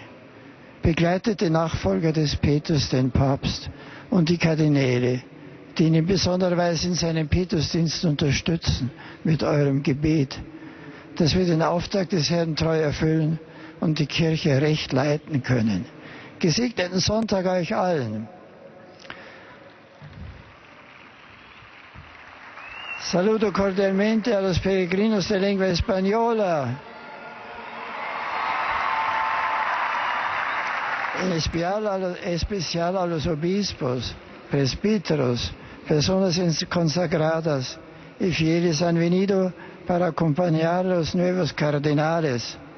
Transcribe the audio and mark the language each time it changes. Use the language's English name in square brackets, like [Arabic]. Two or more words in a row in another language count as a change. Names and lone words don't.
[German] Begleitete Nachfolger des Petrus den Papst und die Kardinäle, die ihn in besonderer Weise in seinem Petrusdienst unterstützen mit eurem Gebet, dass wir den Auftrag des Herrn treu erfüllen und die Kirche recht leiten können. Gesegneten Sonntag euch allen. [Spanish] Saluto cordialmente a los peregrinos de lengua española, en especial a los obispos, presbíteros, personas consagradas y fieles han venido para acompañar a los nuevos cardenales,